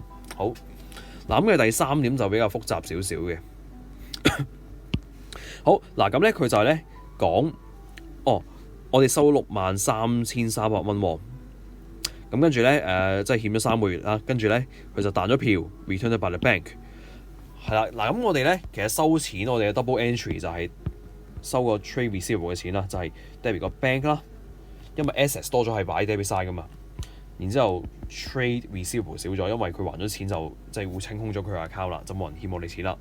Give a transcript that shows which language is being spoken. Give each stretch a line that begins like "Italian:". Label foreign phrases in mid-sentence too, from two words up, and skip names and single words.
Cantonese: 好嗱，咁嘅第三點就比較複雜少少嘅。好嗱，咁咧佢就係咧講我哋收63,300蚊喎。咁跟住咧即係欠咗3個月啦，跟住咧佢就彈咗票
English: returned by the bank。
Cantonese: 係啦，嗱咁我哋咧其實收錢，我哋嘅
English: double entry
Cantonese: 就係收個
English: trade receivable
Cantonese: 嘅錢啦，就係 debit 個 bank 啦，因為 assets 多咗係擺
English: debit side
Cantonese: 噶嘛。然之後
English: trade receivable
Cantonese: 少咗，因為佢還咗錢就即係會清空咗佢嘅 account 啦，就冇人欠我哋錢啦。